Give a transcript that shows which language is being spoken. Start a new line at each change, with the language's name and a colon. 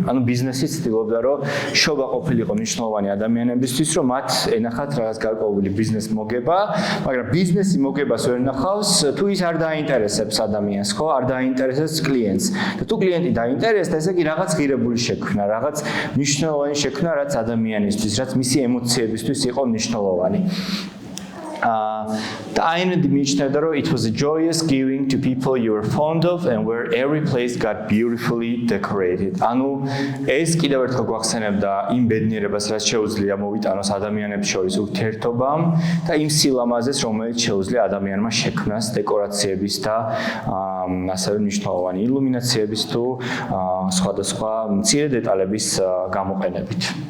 Georgian: ანუ ბიზნესი ცდილობდა რომ შობა ყოფილიყო მნიშვნელოვანი ადამიანებისთვის, რომ მათ ენახათ რაღაც გარკვეული ბიზნეს მოგება, მაგრამ ბიზნესი მოგებას ვერ ნახავს თუ ის არ დაინტერესებს ადამიანს, ხო? არ დაინტერესებს კლიენტს. და თუ კლიენტი დაინტერესდა, ესე იგი რაღაც ღირებული შექმნა, რაღაც მნიშვნელოვანი შექმნა, რაც ადამიანისთვის, რაც მისი ემოციებისთვის იყო მნიშვნელოვანი. და აინდი მიიჩნევდა რომ
English: it was a joyous giving to people you were fond of and where every place got beautifully decorated.
Georgian: ანუ ეს კიდევ ერთხელ გვახსენებდა იმ ბედნიერებას, რაც შეუძლია მოვიტანოს ადამიანებს შორის ურთიერთობამ და იმ სილამაზეს, რომელიც შეუძლია ადამიანმა შექმნას დეკორაციების და ასევე მნიშვნელოვანი ილუმინაციების თუ სხვადასხვა მცირე დეტალების გამოყენებით.